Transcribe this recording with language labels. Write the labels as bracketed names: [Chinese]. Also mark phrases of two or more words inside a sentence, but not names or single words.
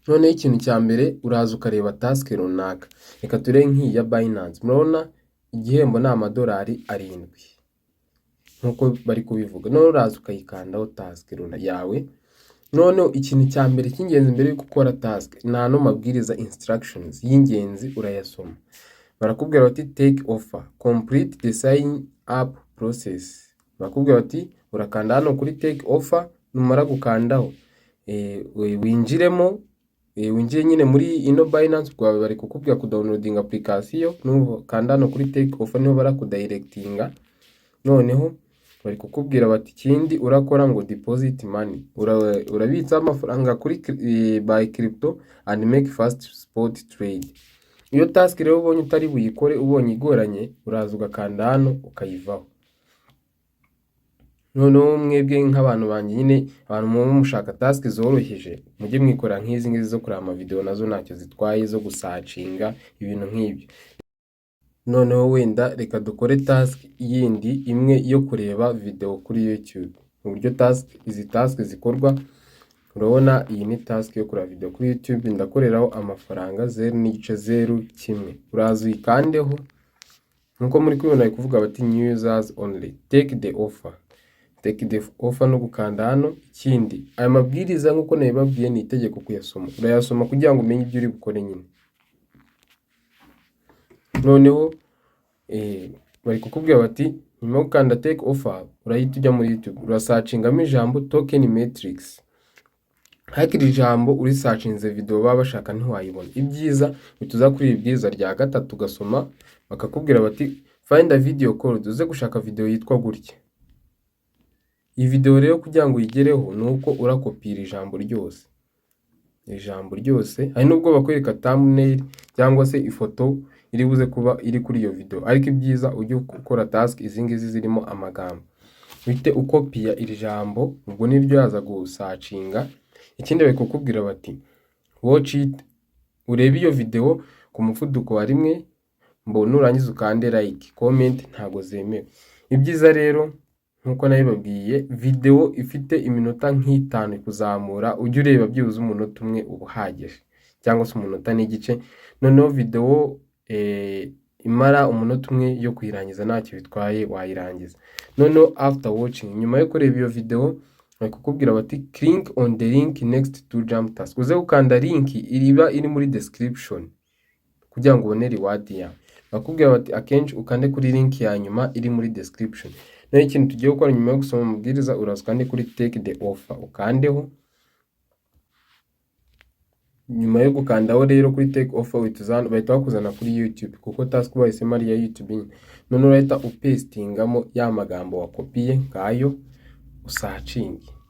[Kinyarwanda] noneho ikintu cya mbere uraza ukareba task runaka, reka turebe nk'iyi ya Binance, murabona igihembo ni amadolari 7 nk'uko bari kubivuga. Noneho uraza ukayikandaho task yawe. Noneho ikintu cya mbere cy'ingenzi mbere yo gukora task ni ano mabwiriza instructions y'ingenzi urayasoma. Barakubwira bati [English] take offer, complete the sign up process. [Kinyarwanda] Barakubwira bati urakanda hano kuri [English] take offer, [Kinyarwanda] numara gukandaho winjiremo, winjiye nyine muri ino Binance bwawe, bari kukubwira ku [English] downloading application, [Kinyarwanda] nukanda hano kuri [English] take offer [Kinyarwanda] niho barakudirectinga. Noneho bari kukubwira bati ikindi urakora ngo [English] deposit money, [Kinyarwanda] urabitsa amafaranga kuri [English] buy crypto and make fast spot trade. [Kinyarwanda] Iyo task rero ubonye utari buyikore, ubonye igoranye, uraza ugakanda hano ukayivaho. Noneho mwebwe nk'abantu banjye nyine, abantu muba mushaka task zoroheje, mujye mwikora nk'izi ngizi zo kureba ama video, nazo ntacyo zitwaye, zo gusacinga ibintu nk'ibyo. Noneho wenda reka dukore task yindi imwe yo kureba video kuri YouTube. Uburyo izi task zikorwa, urabona iyi ni task yo kureba video kuri YouTube, ndakoreraho amafaranga 0.01. Uraza uyikandeho nkuko muri kubibona, bari kuvuga bati [English] new users only, take the offer. Take the offer [Kinyarwanda] no gukanda hano. Ikindi, aya mabwiriza nkuko nabibabwiye ni itegeko kuyasoma, urayasoma kugira ngo umenye ibyo uri bukore nyine. Noneho bari kukubwira bati nyuma yo gukanda [English] take offer, [Kinyarwanda] urahita ujya muri YouTube, urasacingamo ijambo token matrix. Hakiri ijambo uri searchinze video baba bashaka ntiwayibona. Ibyiza bituza kuri ibyiza rya gatatu ugasoma, bakakubwira bati [English] find a video called, [Kinyarwanda] uze gushaka video yitwa gutya. Iyi video rero kugira ngo uyigereho nuko urakopira ijambo ryose. Ijambo ryose, hari nubwo bakwereka thumbnail cyangwa se ifoto iri buze kuba iri kuri iyo video, ariko ibyiza ujye ukora task izi ngizi zirimo amagambo, uhite ukopiya iri jambo, ubwo niryo yaza gusacinga. Ikindi bari kukubwira bati [English] watch it, [Kinyarwanda] urebe iyo video ku muvuduko wa 1, nurangiza ukande like, comment ntago zemewe. Ibyiza rero nkuko nabibabwiye, video ifite iminota nk'itanu kuzamura, ujye ureba byibuze umunota umwe ubuhagije, cyangwa se umunota n'igice. Noneho video imara umunota umwe yo kuyirangiza ntacyo bitwaye, wayirangiza. [English] Noneho after watching, [Kinyarwanda] nyuma yo kureba iyo video, bari kukubwira bati [English] click on the link next to jump task, [Kinyarwanda] uze gukanda link iriba iri muri description kugira ngo ubone reward yawe. Bakubwira bati akenshi ukande kuri link ya nyuma iri muri description. Naho ikintu tugiye gukora nyuma yo gusoma amabwiriza, uraza ukande kuri [English] take the offer, [Kinyarwanda] ukandeho. Nyuma yo gukandaho rero kuri [English] take offer, [Kinyarwanda] bahita bakuzana kuri YouTube, kuko task bahisemo ari ya YouTube nyine. None urahita upastingamo ya magambo wakopiye ngayo usacinge.